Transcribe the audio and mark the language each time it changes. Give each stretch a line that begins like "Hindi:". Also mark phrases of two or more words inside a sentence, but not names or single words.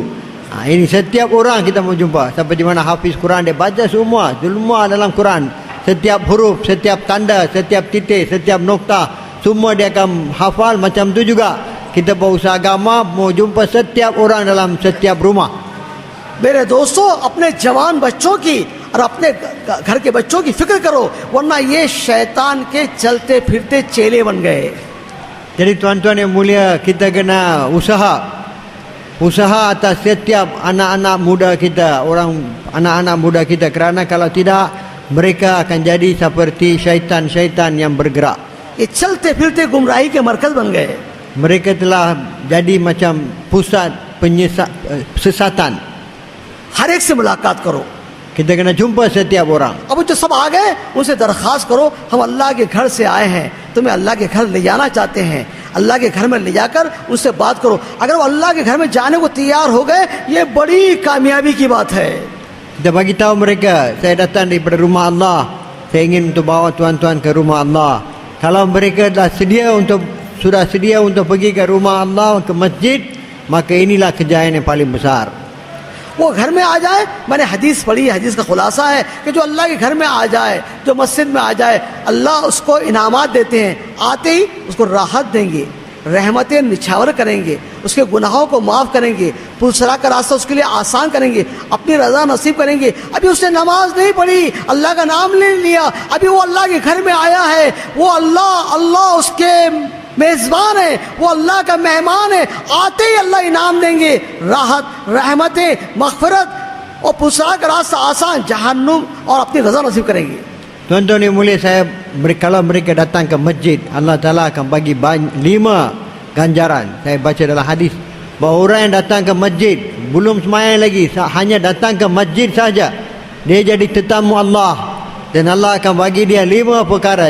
Malay: Ini setiap orang kita mau jumpa. Sampai di mana hafiz Quran, dia baca semua dalam Quran. Setiap huruf, setiap tanda, setiap titik, setiap nokta, semua dia akan hafal. Macam tu juga kita berusaha agama mau jumpa setiap orang dalam setiap rumah.
Hindi: मेरे दोस्तों, अपने जवान बच्चों की और अपने घर के बच्चों की फिक्र करो, वरना ये शैतान के चलते फिरते चेले बन गए।
Malay: Jadi tuan-tuan yang mulia, kita kena usaha atas setiap anak-anak muda kita, anak-anak muda kita, kerana kalau tidak mereka akan jadi seperti syaitan-syaitan yang bergerak.
Hindi: ये चलते फिरते गुमराही के मरकज बन गए।
Malay: Mereka telah jadi macam pusat sesatan.
Hindi: हर एक से मुलाकात करो।
Malay: Kita kena jumpa setiap orang.
Hindi: अब जो सब आ गए उनसे दरखास्त करो, हम अल्लाह के घर से आए हैं, तुम्हें अल्लाह के घर ले जाना चाहते हैं, अल्लाह के घर में ले जाकर उनसे बात करो। अगर वो अल्लाह के घर में जाने को तैयार हो गए, ये बड़ी कामयाबी की बात है।
Malay: Kita bagi tahu mereka, saya datang daripada rumah Allah, saya ingin untuk bawa tuan-tuan ke rumah Allah. Kalau mereka sudah sedia untuk pergi ke rumah Allah, ke masjid, maka inilah kejayaan yang paling besar.
Hindi: वो घर में आ जाए, मैंने हदीस पढ़ी, हदीस का खुलासा है कि जो अल्लाह के घर में आ जाए, जो मस्जिद में आ जाए, अल्लाह उसको इनामात देते हैं। आते ही उसको राहत देंगे, रहमतें निछावर करेंगे, उसके गुनाहों को माफ़ करेंगे, पुलसरा का रास्ता उसके लिए आसान करेंगे, अपनी रज़ा नसीब करेंगे। अभी उसने नमाज नहीं पढ़ी, अल्लाह का नाम नहीं लिया, अभी वो अल्लाह के घर में आया है, वो अल्लाह उसके मेज़बान है, वो अल्लाह का मेहमान है। आते ही अल्लाह इनाम देंगे, राहत, रहमतें, मग़फ़िरत और पुलसरा का रास्ता आसान, जहन्नुम और अपनी रज़ा नसीब करेंगे।
Malay: Tuan-tuan yang mulia, kalau mereka datang ke masjid, Allah Ta'ala akan bagi 5 ganjaran. Saya baca dalam hadis bahawa orang yang datang ke masjid belum sembahyang lagi, hanya datang ke masjid saja, dia jadi tetamu Allah, dan Allah akan bagi dia 5 perkara.